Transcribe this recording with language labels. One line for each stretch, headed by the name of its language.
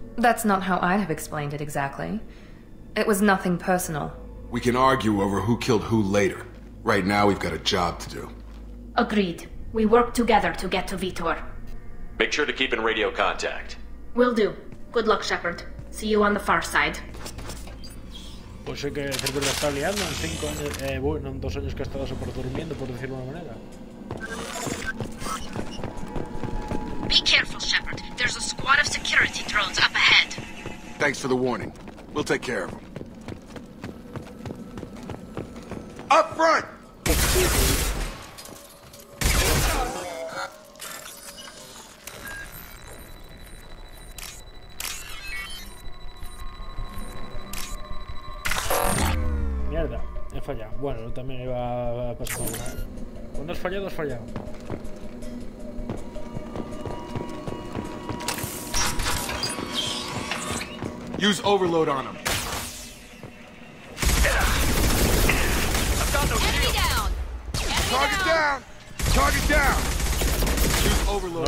English: That's not how I'd have explained it exactly. It was nothing personal. We can argue over who killed who later. Right now, we've got a job to do. Agreed. We work together to get to Vitor. Make sure to keep in radio contact. Will do. Good luck, Shepard. See you on the far side.
Spanish: Pues sé que el Servidor la está liando en 5 años, bueno, en 2 años que ha estado súper durmiendo, por decirlo de una manera.
English: Be careful, Shepard. There's a squad of security drones up ahead. Thanks for the warning. We'll take care of them. Up front!
Spanish: Mierda, he fallado. Bueno, también iba a pasar por una. Cuando has fallado, has fallado.
English: Use overload on them. Enemy down! down! Target down! Shoot overload.